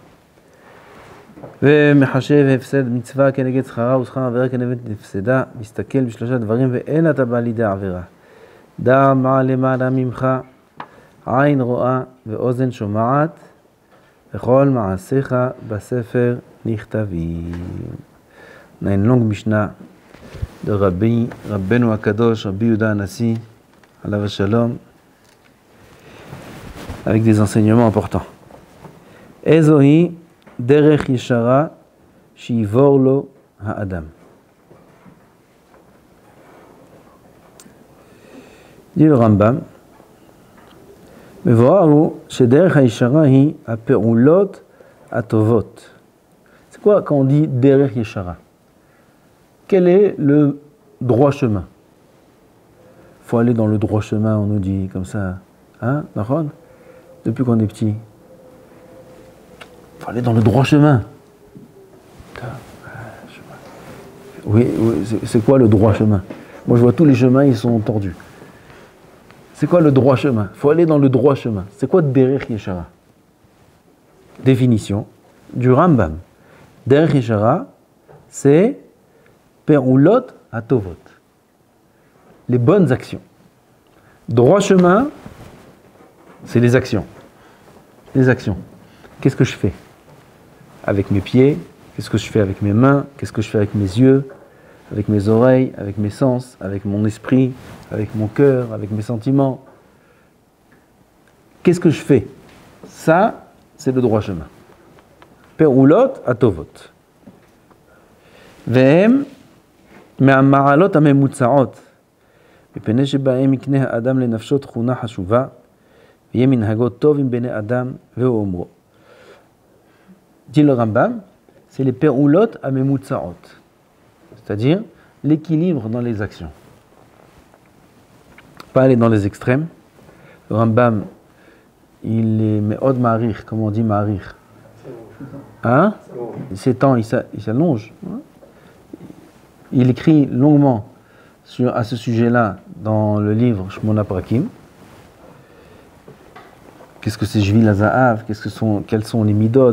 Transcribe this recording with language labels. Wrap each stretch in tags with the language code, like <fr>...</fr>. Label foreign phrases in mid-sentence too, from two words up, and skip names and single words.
<he>ומחשב הפסד מצווה כנגד שכרה ושכר עבירה כנגד הפסדה, מסתכל בשלושה דברים ואין אתה בא לידי עבירה. דע מה למעלה ממך, עין רואה ואוזן שומעת, וכל מעשיך בספר נכתבים.</he> <fr>On a une longue Mishnah de Rabbeinu Akadosh, Rabbi Yehuda Hanassi,</fr> <he>עליו השלום,</he> <fr>avec des enseignements importants.</fr> <he>איזוהי דרך ישרה שיבור לו האדם.</he> <fr>Dit le Rambam,</fr> <he>מבואר שדרך הישרה היא הפעולות הטובות.</he> <fr>C'est quoi quand on dit</fr> <he>דרך ישרה?</he> <fr>Quel est le droit chemin? Il faut aller dans le droit chemin, on nous dit comme ça. Hein, d'accord? Depuis qu'on est petit. Il faut aller dans le droit chemin. Oui, c'est quoi le droit chemin? Moi je vois tous les chemins, ils sont tordus. C'est quoi le droit chemin? Il faut aller dans le droit chemin. C'est quoi</fr> <he>דרך ישרה?</he> <fr>Définition du Rambam.</fr> <he>דרך ישרה,</he> <fr>c'est</fr> <he>פעולות הטובות,</he> <fr>les bonnes actions. Droit chemin, c'est les actions. Les actions. Qu'est-ce que je fais avec mes pieds? Qu'est-ce que je fais avec mes mains? Qu'est-ce que je fais avec mes yeux? Avec mes oreilles? Avec mes sens? Avec mon esprit? Avec mon cœur? Avec mes sentiments? Qu'est-ce que je fais? Ça, c'est le droit chemin.</fr> <he>פעולות הטובות. Ve'em מהמעלות הממוצעות, מפני שבהם יקנה האדם לנפשו תכונה חשובה, ויהיה מנהגו טוב עם בני אדם והוא אומרו.</he> <fr>Dit le Rambam, c'est les</fr> <he>פעולות הממוצעות,</he> <fr>c'est-à-dire l'équilibre dans les actions. Pas aller dans les extrêmes. Le Rambam, il est</fr> <he>מאוד מאריך,</he> <fr>comme on dit ma'arich. Hein? Ces temps, il s'allonge. Il écrit longuement à ce sujet-là dans le livre Shmona Prakim. Qu'est-ce que c'est Jvil HaZahav? Quels sont les midot?</fr>